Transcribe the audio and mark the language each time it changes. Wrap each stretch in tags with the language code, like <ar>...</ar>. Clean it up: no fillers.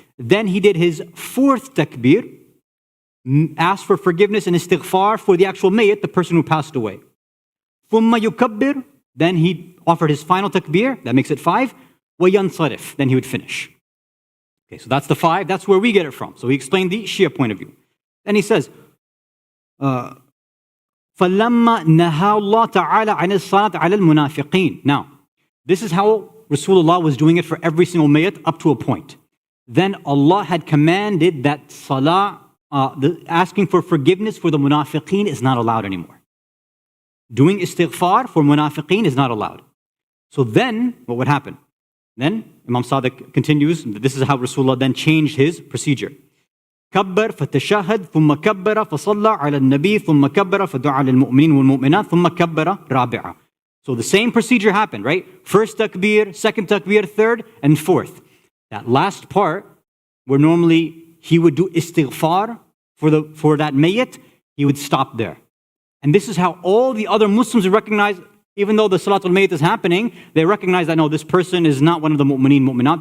<en>Then he did his fourth takbir, asked for forgiveness and istighfar for the actual mayyit, the person who passed away.</en> <ar>ثُمَّ يُكَبِّرْ.</ar> <en>Then he offered his final takbir, that makes it 5. وَيَنْصَرِفْ. Then he would finish. Okay, so that's the 5, that's where we get it from. So he explained the Shia point of view.</en> <ar>Then he says, فَلَمَّا نَهَى اللَّهُ تَعَالَى عَنِ الصَّلَاةِ عَلَى الْمُنَافِقِينَ.</ar> <en>Now, this is how Rasulullah was doing it for every single mayyit up to a point. Then Allah had commanded that salah, asking for forgiveness for the munafiqeen is not allowed anymore. Doing istighfar for munafiqeen is not allowed. So then, what would happen? Then Imam Sadiq continues, this is how Rasulullah then changed his procedure.</en> <ar>كبر فتشهد ثم كبر فصلى على النبي ثم كبر فدعا للمؤمنين والمؤمنات ثم كبر رابعة.</ar> <en>So the same procedure happened, right? First takbir, second takbir, third, and fourth. That last part, where normally he would do istighfar for that mayyit, he would stop there. And this is how all the other Muslims recognize, even though the Salatul Mayyit is happening, they recognize that no, this person is not one of the mu'mineen, mu'minat.</en>